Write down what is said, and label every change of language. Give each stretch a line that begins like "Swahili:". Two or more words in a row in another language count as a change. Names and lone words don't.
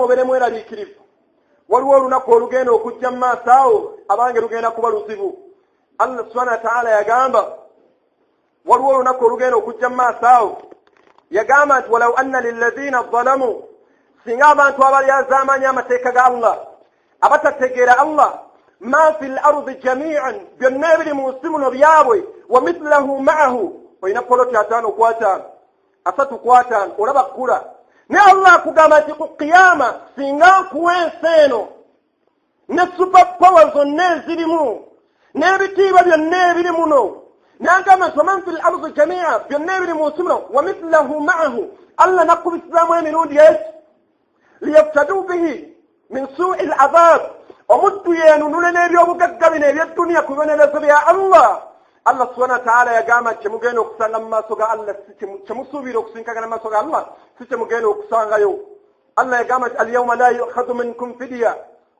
Ganda: obeere mweraliikirivu waliwo olunaku olugenda okujja mu maaso awo abange lugenda kuba luzibu
Arabic: الله سبحانه وتعالى
Ganda: yagamba waliwo olunaku olugenda okujja mu maaso awo yagamba nti
Arabic: ولو أن للذين ظلموا
Ganda: singa abantu abalyazaamanya amateeka ga Allah abatategeera Allah
Arabic: ما في الأرض جميعا
Ganda: byonna ebiri mu nsi muno byabwe
Arabic: ومثله معه
Ganda: olina poloti 5 ku 5 3 ku 5 olaba kkula ne Allah akugamba nti ku qiyama singa nkuwa ensi eno ne
English: super power
Ganda: zonna ezirimu n'ebitiibwa byonna ebiri muno n'agamba nti
Arabic: ومن في الأرض جميعا
Ganda: byonna ebiri mu nsi muno
Arabic: ومثله معه
Ganda: Allah nakkubisizaamu emirundi eki
Arabic: ليفتدوا به من سوء العذاب
Ganda: omuddu yeenunule n'ebyobugagga bino eby'edduniya ku bibonerezo bya
Arabic: الله سبحانه وتعالى
Ganda: yagamba nti kyemugenda okusanga mu maaso ga Allah kyemusuubira okusinkagana mu maaso ga Allah si kyemugenda okusangayo Allah yagamba nti
Arabic: اليوم لا يؤخذ منكم فدية